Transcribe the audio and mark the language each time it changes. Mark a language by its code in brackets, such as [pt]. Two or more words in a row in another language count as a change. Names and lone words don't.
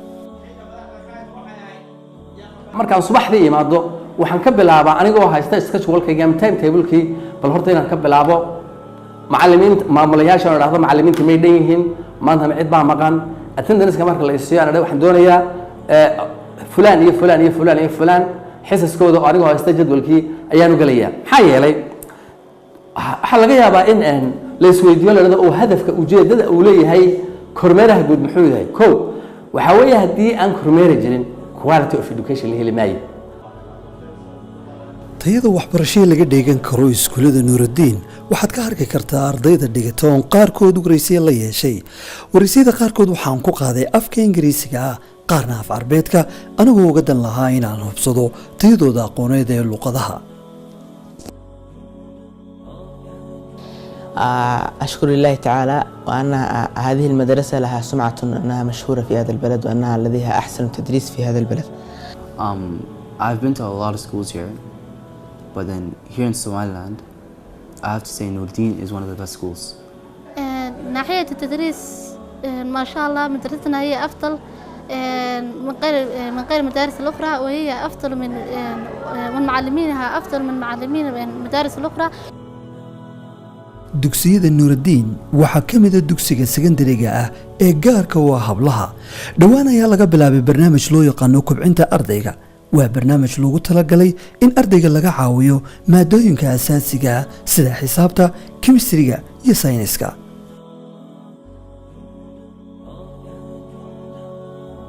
[so] markaan subaxdii imaado waxaan ka bilaabaa anigoo haysta schedule-kayga ama timetable-kii bal horta inaan ka bilaabo macallimiinta maamulayaasha oo dhahdo macallimiinta may dhan yihiin maanta cid baa maqan attendance-ka marka la isiyo aan waxaan doonayaa fulaan iyo fulaan iyo fulaan iyo fulaan xisaskooda oo anigoo haysta jadwalkii ayaanu galayaa. maxaa yeelay waxaa laga yaabaa in la isweydiiyo la dhahdo oo hadafka ujeedada uu leeyahay kormeeraha guud muxuu yahay. kow waxaa weeye haddii aan kormeeri jirin [en] quality of education [so] la heli maayo. tayada waxbarashada laga dheegan karo iskuullada nuuraddiin waxaad ka arki kartaa ardayda dhigata oo qaarkood waraysiyo la yeeshay. waraysiyada qaarkood waxaan ku qaaday afka ingiriisiga ah, qaarna af carbeedka, anigoo uga dan lahaa inaan hubsado tayadooda aqooneed ee luqadaha. [ar] أشكر الله تعالى وأن هذه المدرسة لها سمعة أنها مشهورة في هذا البلد وأنها لديها أحسن تدريس في هذا البلد. [en] I've been to a lot of schools here, but then here in Somaliland, I have to say Nuruddin is one of the best schools. [ar] ناحية التدريس ما شاء الله مدرستنا هي أفضل من غير المدارس الأخرى، وهي أفضل من معلمينها أفضل من معلمين المدارس الأخرى. [so] dugsiyada nuuraddiin waxaa ka mid a dugsiga sekandariga ah ee gaarka u ah hablaha. dhowaan ayaa laga bilaabay barnaamij loo yaqaano kobcinta ardayga. waa barnaamij loogu talagalay in ardayga laga caawiyo maadooyinka asaasiga ah sida xisaabta, kimistriga iyo sayniska.